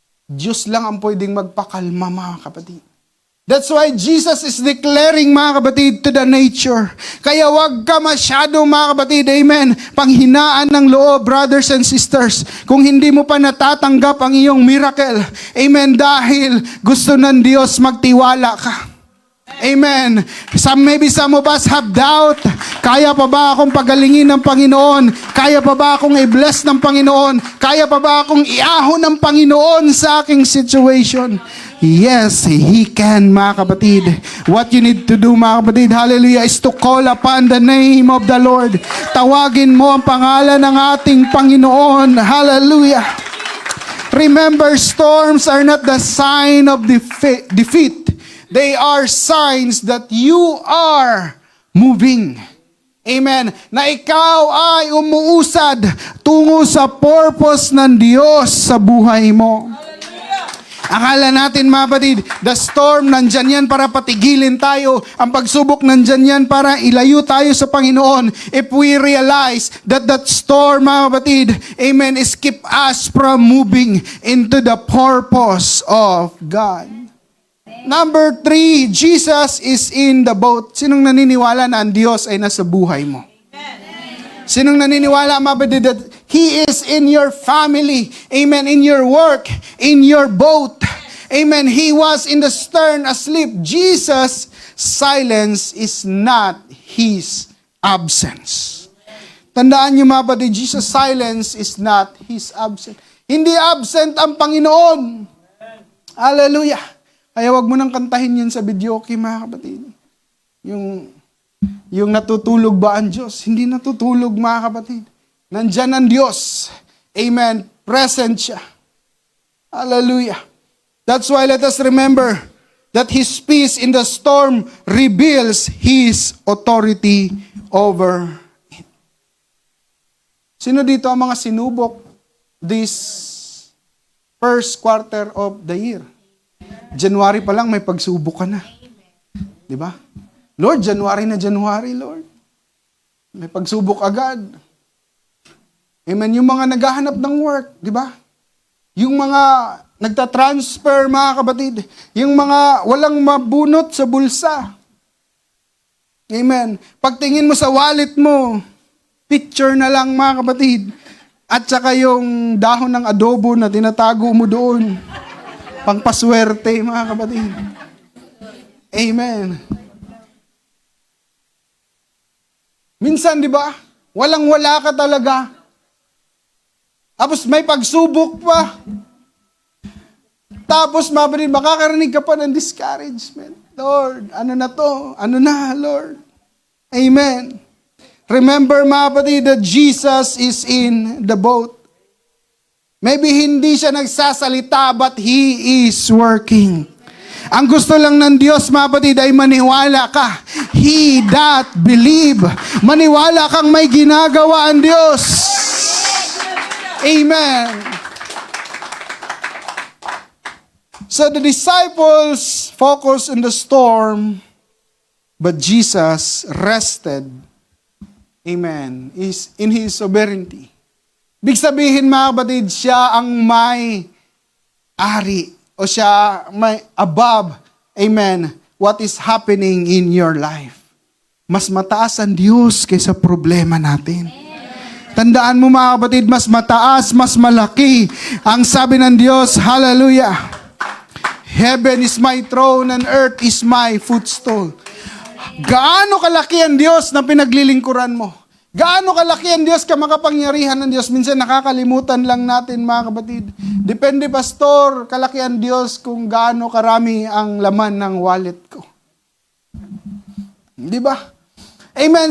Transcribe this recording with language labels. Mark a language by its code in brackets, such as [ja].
[tl] Diyos lang ang pwedeng magpakalma, mga kapatid. [en] That's why Jesus is declaring, mga kapatid, to the nature. [tl] Kaya wag ka masyado, mga kapatid, amen, panghinaan ng loob, [en] brothers and sisters, [tl] kung hindi mo pa natatanggap ang iyong miracle. Amen, dahil gusto ng Diyos magtiwala ka. Amen. [en] Maybe some of us have doubt. [tl] Kaya pa ba akong pagalingin ng Panginoon? Kaya pa ba akong i-bless ng Panginoon? Kaya pa ba akong iahon ng Panginoon sa aking situation? [en] Yes, He can, mga kapatid. What you need to do, mga kapatid, hallelujah, is to call upon the name of the Lord. [tl] Tawagin mo ang pangalan ng ating Panginoon. Hallelujah. [en] Remember, storms are not the sign of defeat. They are signs that you are moving. Amen. [tl] Na ikaw ay umuusad tungo sa purpose ng Diyos sa buhay mo. Akala natin, mga kapatid, [en] the storm [tl] nandyan yan para patigilin tayo. Ang pagsubok nandyan yan para ilayo tayo sa Panginoon. [en] If we realize that that storm, mga kapatid, amen, is keep us from moving into the purpose of God. Number 3, Jesus is in the boat. [tl] Sinong naniniwala na ang Diyos ay nasa buhay mo? Sinong naniniwala, [en] mga kapatid, that He is in your family? Amen. In your work, in your boat. Amen. He was in the stern asleep. Jesus' silence is not His absence. [tl] Tandaan niyo, [en] mga kapatid, Jesus' silence is not His absence. [tl] Hindi absent ang Panginoon. Hallelujah. Kaya wag mo nang kantahin yun sa videoke, mga kapatid. Yung natutulog ba ang Diyos? Hindi natutulog, mga kapatid. Nandyan ang Diyos. Amen. Present siya. Hallelujah. [en] That's why let us remember that His peace in the storm reveals His authority over it. [tl] Sino dito ang mga sinubok [en] this first quarter of the year? [tl] January pa lang may pagsubok ka na. Di ba? Lord, January na January, Lord. May pagsubok agad. Amen. Yung mga naghahanap ng work, di ba? Yung mga nagtatransfer, mga kapatid. Yung mga walang mabunot sa bulsa. Amen. Pagtingin mo sa wallet mo, picture na lang, mga kapatid. At saka yung dahon ng adobo na tinatago mo doon. Pangpaswerte, mga kapatid. Amen. Minsan, di ba? Walang-wala ka talaga. Tapos may pagsubok pa. Tapos, mga kapatid, makakarinig ka pa ng discouragement. Lord, ano na to? Ano na, Lord? Amen. [en] Remember, mga kapatid, that Jesus is in the boat. Maybe [tl] hindi siya nagsasalita, [en] but He is working. [tl] Ang gusto lang ng Diyos, mga kapatid, ay maniwala ka. [en] He that believe. [tl] Maniwala kang may ginagawa ang Diyos. Amen. [en] So the disciples focused on the storm, but Jesus rested. [tl] Amen. [en] Is in His sovereignty. [tl] Big sabihin, mga kapatid, siya ang may ari o siya may above, amen, [en] what is happening in your life. [tl] Mas mataas ang Diyos kaysa problema natin. Tandaan mo, mga kapatid, mas mataas, mas malaki ang sabi ng Diyos, hallelujah. [en] Heaven is my throne and earth is my footstool. [tl] Gaano kalaki ang Diyos na pinaglilingkuran mo? Gaano kalaki ang Diyos, kamakapangyarihan ng Diyos? Minsan nakakalimutan lang natin, mga kapatid. Depende, pastor, kalaki ang Diyos kung gaano karami ang laman ng wallet ko. Di ba? Amen.